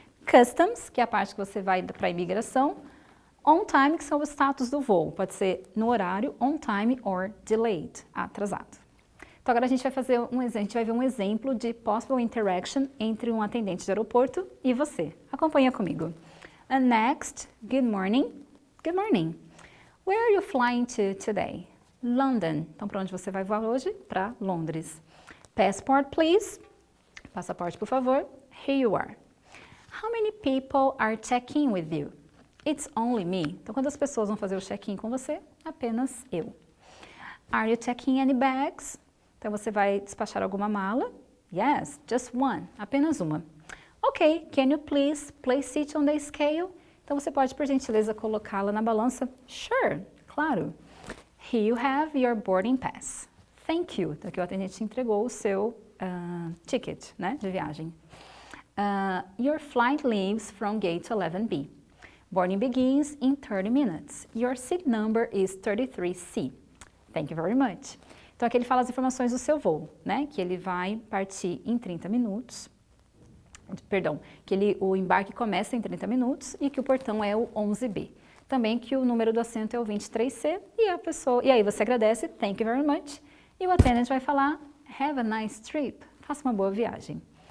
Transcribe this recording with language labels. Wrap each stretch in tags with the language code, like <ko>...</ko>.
<pt>Customs, que é a parte que você vai para a imigração. On time, que são os status do voo. Pode ser no horário,</pt> <en>on time or delayed,</en> <pt>atrasado. Então agora a gente vai fazer a gente vai ver um exemplo de</pt> <en>possible interaction</en> <pt>entre um atendente de aeroporto e você. Acompanha comigo.</pt> <en>Next, good morning. Good morning. Where are you flying to today? London.</en> <pt>Então, para onde você vai voar hoje? Para Londres.</pt> <en>Passport, please.</en> <pt>Passaporte, por favor.</pt> <en>Here you are. How many people are checking with you? It's only me.</en> <pt>Então, quantas pessoas vão fazer o check-in com você? Apenas eu.</pt> <en>Are you checking any bags?</en> <pt>Então, você vai despachar alguma mala?</pt> <en>Yes, just one.</en> <pt>Apenas uma.</pt> <en>Ok, can you please place it on the scale?</en> <pt>Então, você pode, por gentileza, colocá-la na balança?</pt> <en>Sure, claro. Here you have your boarding pass. Thank you.</en> <pt>Então, aqui o atendente te entregou o seu ticket, né, de viagem.</pt> <en>Your flight leaves from gate 11B. Boarding begins in 30 minutes. Your seat number is 33C. Thank you very much.</en> <pt>Então, aqui ele fala as informações do seu voo, né, que ele vai partir em 30 minutos. perdão, que o embarque começa em 30 minutos e que o portão é o 11B. Também que o número do assento é o 23C e aí você agradece,</pt> <en>thank you very much,</en> <pt>e o attendant vai falar,</pt> <en>have a nice trip,</en> <pt>faça uma boa viagem.</pt>